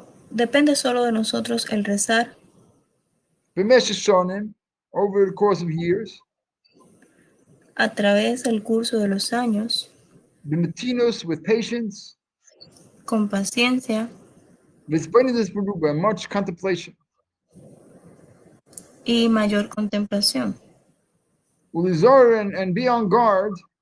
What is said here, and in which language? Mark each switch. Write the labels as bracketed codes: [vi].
[es] Depende solo de nosotros el rezar. [en] Over the course of years. [es] A través del curso de los años. [en] With patience. [es] Con paciencia. [en] Much contemplation. [es] Y mayor contemplación. [en] And be on guard.